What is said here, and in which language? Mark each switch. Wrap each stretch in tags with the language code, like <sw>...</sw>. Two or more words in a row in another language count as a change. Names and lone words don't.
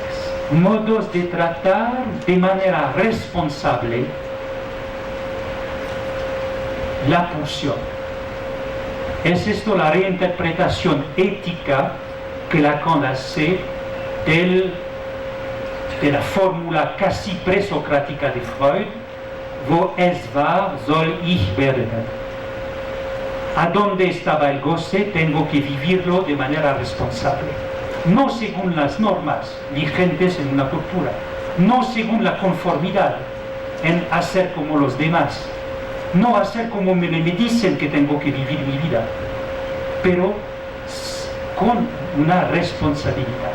<es>Modos de tratar de manera responsable la pulsión. Es esto la reinterpretación ética que Lacan hace de la fórmula casi presocrática de Freud:</es> <de>wo es war, soll ich werden.</de> <es>A dónde estaba el goce, tengo que vivirlo de manera responsable. No según las normas vigentes en una cultura, no según la conformidad en hacer como los demás, no hacer como me dicen que tengo que vivir mi vida, pero con una responsabilidad.</es>